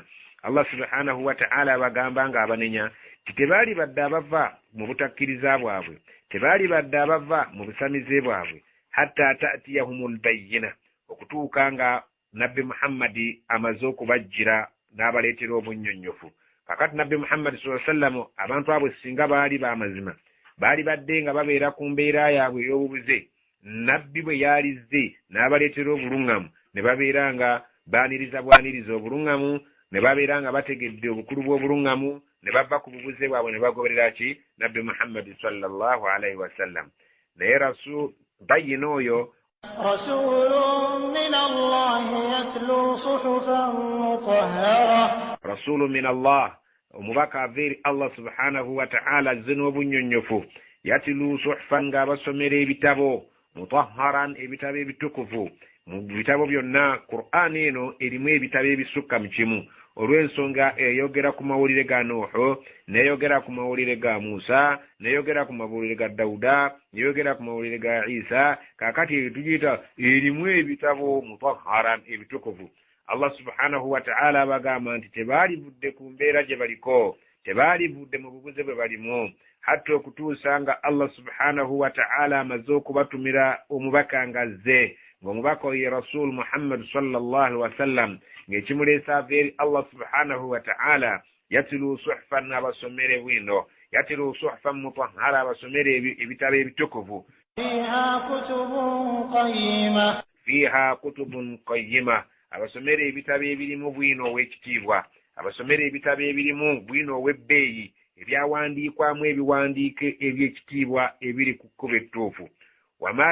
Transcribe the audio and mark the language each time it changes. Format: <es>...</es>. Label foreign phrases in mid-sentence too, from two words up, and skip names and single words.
<ar>الله سبحانه وتعالى</ar> <lg>bagamba nga abanenya nti tebaali badde abava mu butakkiriza bwabwe, tebaali badde abava mu busamize bwabwe,</lg> <ar>حتى تأتيهم البينة,</ar> <lg>okutuuka nga nabbi Muhammadi amaze okubajjira n'abaleetera obunnyonnyofu. Kakati nabbi Muhammad</lg> <ar>صلى الله عليه وسلم</ar> <lg>abantu abo singa baali b'amazima, baali badde nga babeera ku mbeera yaabwe ey'obubuze, nabbi bwe yalizze n'abaleetera obuluŋŋamu, ne babeera nga baaniriza bwaniriza obuluŋŋamu, ne babeera nga bategedde obukulu bw'obuluŋŋamu, ne bava ku bubuze bwabwe ne bagoberera ki?</lg> <ar>Nabbi Muhammad صلى الله عليه وسلم.</ar> <lg>Naye rasul bayina oyo</lg> <ar>رسول من الله يتلو صحفا مطهرة رسول من الله,</ar> <lg>omubaka ava eri</lg> <ar>الله سبحانه وتعالى</ar> <lg>azze n'obunnyonnyofu.</lg> <ar>يتلو صحفا,</ar> <lg>ng'abasomera ebitabo, mutahharan, ebitabo ebitukuvu. Mu bitabo byonna Qur'an eno erimu ebitabo ebisukka mu kimu, olw'ensonga eyogera ku mawulire ga Nuhu, n'eyogera ku mawulire ga Musa, n'eyogera ku mawulire ga Dawuda, n'eyogera ku mawulire ga Isa. Kakati tugiyita erimu ebitabo mutahharan, ebitukuvu.</lg> <ar>الله سبحانه وتعالى</ar> <lg>bagamba nti tebaali budde ku mbeera gye baliko, tebaali budde mu bubuze bwe balimu, hatta okutuusa nga</lg> <ar>الله سبحانه وتعالى</ar> <lg>amaze okubatumira omubaka ng'azze, ng'omubaka oyo</lg> <ar>رسول محمد صلى الله عليه وسلم,</ar> <lg>ng'ekimuleesa ava eri</lg> <ar>الله سبحانه وتعالى يتلو صحفا</ar> <lg>abasomere bwino</lg> <ar>يتلو صحفا مطهرة</ar> <lg>abasomere ebitabo ebitukuvu</lg> <ar>فيها كتب قيمة</ar> <lg>abasomere ebitabo ebirimu bwino ow'ekitiibwa abasomere ebitabo ebirimu bwino ow'ebbeeyi ebyawandiikwamu ebiwandiiko eby'ekitiibwa ebiri ku kkubo ettuufu wama</lg>